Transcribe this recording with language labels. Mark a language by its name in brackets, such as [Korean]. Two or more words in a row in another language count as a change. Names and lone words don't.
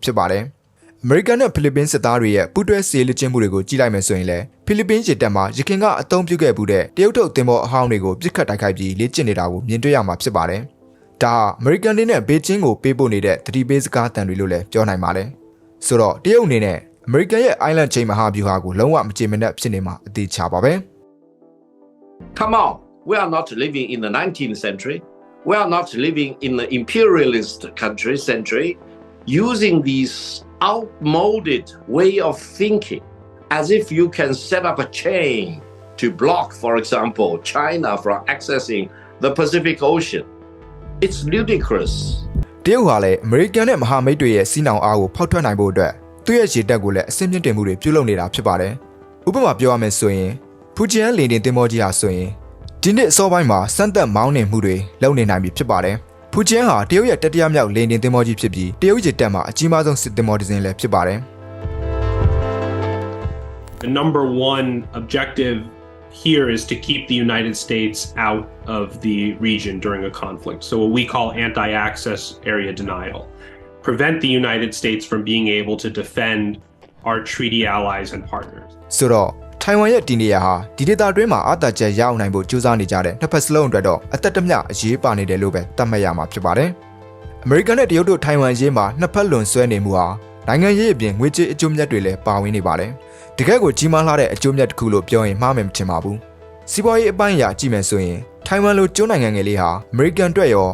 [Burmese] ဖြစ်ပါတယ်။ အမေရိကန်နဲ့ဖိလစ်ပင်းစစ်သားတွေရဲ့ပူးတွဲစစ်ရေးလေ့ကျင့်မှုတွေကိုကြည့်လိုက်မယ်ဆိုရင်လည်းဖိလစ်ပင်းရေတပ်မှာရခင်ကအသုံးပြုခဲ့မှုတဲ့တရုတ်ထုတ်သင်္ဘောအဟောင်းတွေကိုပြစ်ခတ်တိုက်ခိုက်ပြီးလေ့ကျင့်နေတာကိုမြင်တွေ့ရမှာဖြစ်ပါတယ်။ဒါဟာအမေရိကန်တွေနဲ့ဘေကျင်းကိုပေးပို့နေတဲ့သတိပေးစကားတန်တွေလို့လည်းပြောနိုင်ပါတယ်။ဆိုတော့တရုတ်အနေနဲ့အမေရိကန်ရဲ့ [English] Island Chain [Burmese] မဟာဗျူဟာကိုလုံးဝမကြေမနက်ဖြစ်နေမှာအသေးချပါပဲ။ [English] Come on, we are not living in the 19th century. We are not living in the imperialist century using these outmoded way of thinking as if you can set up a chain to block, for example, China from accessing the Pacific Ocean. It's ludicrous. [Burmese] တရုတ်ဟာလည်းအမေရိကန်နဲ့မဟာမိတ်တွေရဲ့စီးနှောင်အားကိုဖောက်ထွက်နိုင်ဖို့အတွက်သူ့ရဲ့ရေတပ်ကိုလည်းအဆင့်မြင့်တင်မှုတွေပြုလုပ်နေတာဖြစ်ပါတယ်။ဥပမာပြောရမယ်ဆိုရင်ဖူဂျီယန်လေတင်သင်္ဘောကြီးဟာဆိုရင်ဒီနှစ်အစောပိုင်းမှာစမ်းသပ်မောင်းနှင်မှုတွေလုပ်နေနိုင်ပြီဖြစ်ပါတယ်။ဖူဂျီယန်ဟာတရုတ်ရဲ့တတိယမြောက်လေတင်သင်္ဘောကြီးဖြစ်ပြီးတရုတ်ရေတပ်မှာအကြီးမားဆုံးစစ်သင်္ဘောတစ်စင်းလည်းဖြစ်ပါတယ်။ [English] The number one objective here is to keep the United States out of the region during a conflict. So what we call anti-access area denial. Prevent the United States from being able to defend our treaty allies and partners. [Burmese] ဆိုတော့ထိုင်ဝမ်ရဲ့ဒီနေရာဟာဒီဒေသတွင်းမှာအသာချက်ရအောင်နိုင်ဖို့ကြိုးစားနေကြတဲ့နှစ်ဖက်စလုံးအတွက်တော့အသက်တမျှအရေးပါနေတယ်လို့ပဲသတ်မှတ်ရမှာဖြစ်ပါတယ်။အမေရိကန်နဲ့တရုတ်တို့ထိုင်ဝမ်ရေးမှာနှစ်ဖက်လွန်ဆွဲနေမှုဟာနိုင်ငံရေးအပြင်ငွေကြေးအကျိုးမြတ်တွေလည်းပါဝင်နေပါတယ်။တကယ်ကိုကြီးမားလာတဲ့အကျိုးမြတ်တစ်ခုလို့ပြောရင်မှားမယ်မထင်ပါဘူး။စီးပွားရေးအပိုင်းအရာကြည့်မယ်ဆိုရင်ထိုင်ဝမ်လိုကျွန်းနိုင်ငံငယ်လေးဟာအမေရိကန်အတွက်ရော